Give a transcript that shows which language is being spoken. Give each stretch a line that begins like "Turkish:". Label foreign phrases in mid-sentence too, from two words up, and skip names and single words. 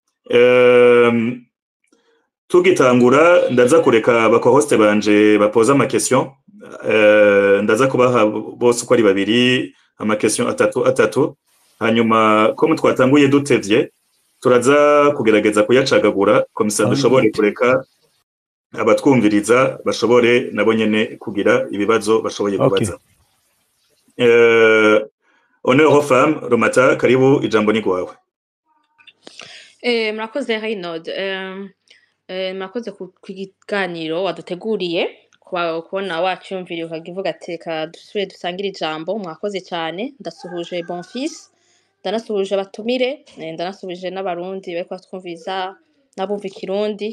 Rundi: Tugitangura ndaza kureka bako-host banje bapoza ama question, ndaza kubaha bose uko ari babiri ama question atatu, hanyuma ko twatanguye dutevye turaza kugerageza kuyacagagura komisa dushobore kureka abatwumviriza bashobore nabo nyene kugira ibibazo bashoboye kubaza.
French: Honneur aux femmes,
Rundi: Romata, karibu, ijambo ni gwawe. Murakoze Reynold, murakoze ku kiganiro waduteguriye kubona wacyumviriye ukagivuga ati ka dusubire dusangire ijambo. Mwakoze cyane, ndasuhuje Bonfils, ndanasuhuje abatumire, ndanasuhuje n'abarundi bariko batwumviriza nabumva ikirundi.